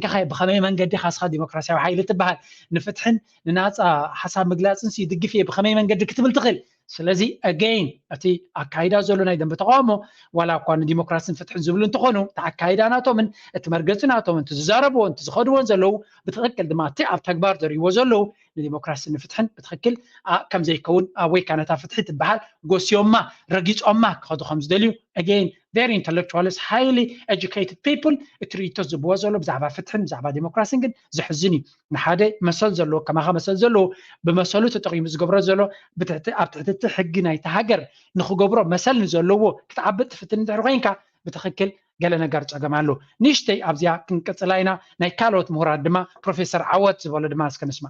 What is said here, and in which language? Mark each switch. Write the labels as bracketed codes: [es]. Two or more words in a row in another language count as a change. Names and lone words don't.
[ti] ብኸመይ መንገዲ ካስኻ ዲሞክራሲያዊ ሓይሊ ትበሃል ንፍትሕን ንናፃ ሓሳብ ምግላፅን ይድግፍ እየ ብኸመይ መንገዲ ክትብል ትኽእል ስለዚ ኣገይን እቲ ኣካይዳ ዘሎ ናይ ደንቢ ተቃውሞ ዋላ እኳ ንዲሞክራሲን ፍትሕን ዝብሉ እንትኾኑ እቲ ኣካይዳ ናቶምን እቲ መርገፂ ናቶምን እቲ ዝዛረብዎን እቲ ዝኸድዎን ዘለዉ ብትኽክል ድማ እቲ ኣብ ተግባር ዘርእይዎ ዘለዉ ንዲሞክራሲን ንፍትሕን ብትኽክል ከም ዘይከውን ወይ ከዓ ነታ ፍትሒ ትበሃል ጎስዮማ ረጊፆማ ክኸዱ ከም ዝደልዩ ኣገይን [en] very intellectualist highly educated people [ti] እትርእይቶ ዝብዎ ዘሎ ብዛዕባ ፍትሕን ብዛዕባ ዲሞክራሲን ግን ዝሕዝን እዩ ንሓደ መሰል ዘለዎ ከማኻ መሰል ዘለዎ ብመሰሉ ተጠቂሙ ዝገብሮ ዘሎ ኣብ ትሕቲ ሕጊ ናይቲ ሃገር ንክገብሮ መሰል ንዘለዎ ክትዓብጥ ፍትሕን እንድሕር ኮንካ ብትኽክል ገለ ነገር ፀገም ኣሎ ንእሽተይ ኣብዚኣ ክንቅፅላ ኢና ናይ ካልኦት ምሁራት ድማ ፕሮፌሰር ዓወት ዝበሎ ድማ እስከንስማ